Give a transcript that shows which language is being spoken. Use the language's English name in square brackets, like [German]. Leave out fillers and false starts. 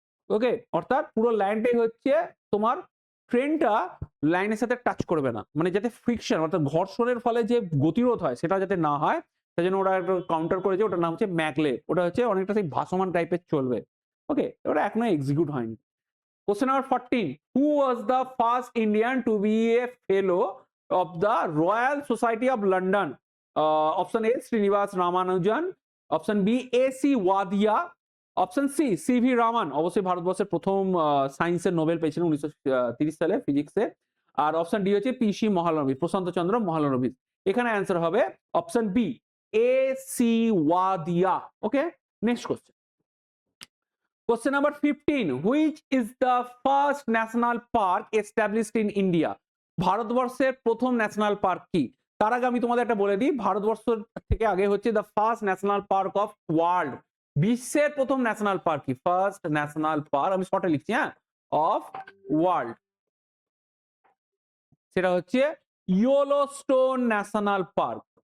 [Bangla] ওকে, অর্থাৎ পুরো লাইনটাই হচ্ছে তোমার ট্রেনটা লাইনের সাথে টাচ করবে না, মানে যাতে ফ্রিকশন অর্থাৎ ঘর্ষণের ফলে যে গতিরোধ হয় সেটা যাতে না হয়, সেই জন্য ওরা একটা কাউন্টার করেছে, ওটার নাম হচ্ছে ম্যাকলেফ। ওটা হচ্ছে অনেকটা সেই ভাসমান টাইপের চলবে। ওকে, ওটা এখনো এক্সিকিউট হয়নি। [English] Question number 14. Who was the first Indian to be a fellow of the Royal Society of London? Option A, Srinivas Ramanujan. Option B, A.C. Wadia. Option C, C.V. Raman. [Bangla] অবশ্যই ভারতবর্ষের প্রথম সায়েন্সের নোবেল পেয়েছিলেন 1930 সালে ফিজিক্সে। আর option D হচ্ছে PC. মহালনবিশ, প্রশান্ত চন্দ্র মহালনবিশ। এখানে answer হবে option B, A.C. [English] Wadia। Okay, next question. Question number 15. Which is the first national park established in India? [Bangla] ভারতবর্ষের প্রথম ন্যাশনাল পার্ক কি? তার আগে আমি তোমাদের একটা বলে দিই, ভারতবর্ষ থেকে আগে হচ্ছে the first national park of world. বিশ্বের প্রথম ন্যাশনাল পার্ক কি? ফার্স্ট ন্যাশনাল পার্ক, আমি শর্টে লিখছি হ্যাঁ, অফ ওয়ার্ল্ড, সেটা হচ্ছে ইয়েলোস্টোন ন্যাশনাল পার্ক।